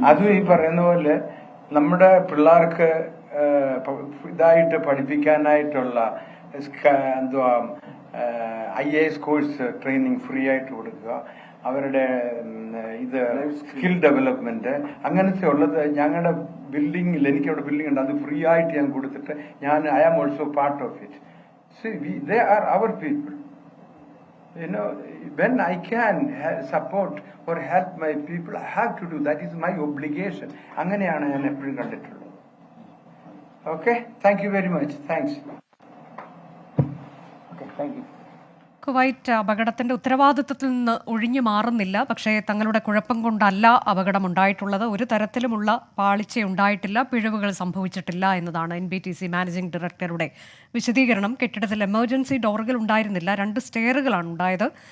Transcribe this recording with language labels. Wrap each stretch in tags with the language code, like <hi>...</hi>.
<ml>അതും ഈ പറയുന്ന പോലെ നമ്മുടെ പിള്ളേർക്ക് ഇതായിട്ട് പഠിപ്പിക്കാനായിട്ടുള്ള എന്തുവാ IAS കോഴ്സ് ട്രെയിനിങ് ഫ്രീ ആയിട്ട് കൊടുക്കുക, അവരുടെ ഇത് സ്കിൽ ഡെവലപ്മെന്റ് അങ്ങനത്തെ ഉള്ളത് ഞങ്ങളുടെ ബിൽഡിങ്ങിൽ, എനിക്കവിടെ ബിൽഡിംഗ് ഉണ്ട്, അത് ഫ്രീ ആയിട്ട് ഞാൻ കൊടുത്തിട്ട്</ml> <en>I am also part of it. They are our people. When I can support or help my people, I have to do. That is my obligation.</en> <ml>അങ്ങനെയാണ് ഞാൻ എപ്പോഴും കണ്ടിട്ടുള്ളത്.</ml> <en>Okay, thank you very much. Thanks. Okay, thank you.</en> <ml>Kuwait അപകടത്തിന്റെ ഉത്തരവാദിത്തത്തിൽ നിന്ന് ഒഴിഞ്ഞു മാറുന്നില്ല. പക്ഷേ തങ്ങളുടെ കുഴപ്പം കൊണ്ടല്ല അപകടമുണ്ടായിട്ടുള്ളത്. ഒരു തരത്തിലുമുള്ള പാളിച്ചയുണ്ടായിട്ടില്ല, പിഴവുകൾ സംഭവിച്ചിട്ടില്ല എന്നതാണ് NBTC മാനേജിംഗ് ഡയറക്ടറുടെ വിശദീകരണം. കെട്ടിടത്തിൽ എമർജൻസി ഡോറുകൾ ഉണ്ടായിരുന്നില്ല, 2 സ്റ്റെയറുകളാണ് ഉണ്ടായത്.</ml>